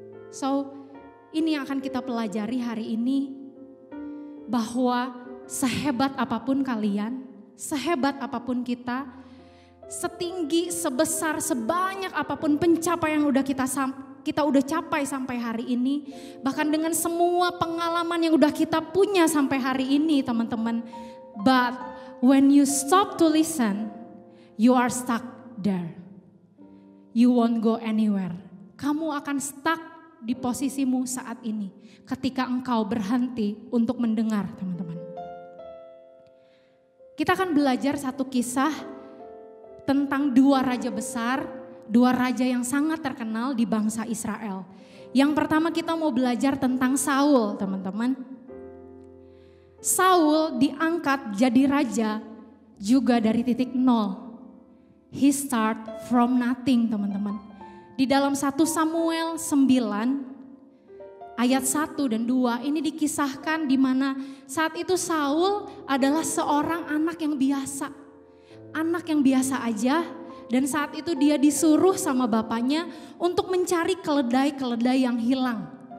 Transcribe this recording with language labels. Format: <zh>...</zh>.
<id>So, ini yang akan kita pelajari hari ini, bahwa sehebat apapun kalian, sehebat apapun kita, setinggi, sebesar, sebanyak apapun pencapaian yang udah kita udah capai sampai hari ini, bahkan dengan semua pengalaman yang udah kita punya sampai hari ini, teman-teman.</id> <en>But when you stop to listen, you are stuck there. You won't go anywhere.</en> <id>Kamu akan stuck di posisimu saat ini ketika engkau berhenti untuk mendengar, teman-teman. Kita akan belajar satu kisah tentang dua raja besar, dua raja yang sangat terkenal di bangsa Israel. Yang pertama kita mau belajar tentang Saul, teman-teman. Saul diangkat jadi raja juga dari titik nol.</id> <en>He start from nothing,</en> <id>teman-teman. Di dalam 1 Samuel 9 ayat 1 dan 2 ini dikisahkan di mana saat itu Saul adalah seorang anak yang biasa. Anak yang biasa aja, dan saat itu dia disuruh sama bapaknya untuk mencari keledai-keledai yang hilang.</id>